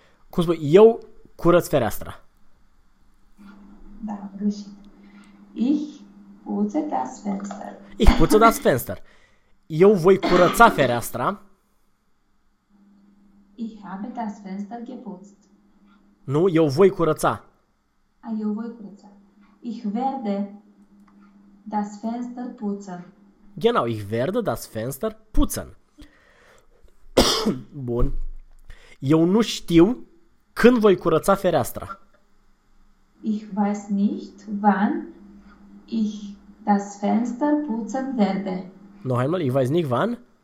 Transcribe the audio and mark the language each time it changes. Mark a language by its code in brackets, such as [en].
[ro] Cum spun, eu curăț fereastra. Da, greșit. [de] Ich putze das Fenster. Ich putze das Fenster. [ro] Eu voi curăța fereastra. [de] Ich habe das Fenster geputzt. [ro] Nu, eu voi curăța. Eu voi putza. [de] Ich werde das Fenster putzen. Genau, ich werde das Fenster putzen. [ro] Bun. Eu nu știu când voi curăța fereastra. [de] Ich weiß nicht, wann ich das Fenster putzen werde. Noch einmal, ich weiß nicht wann.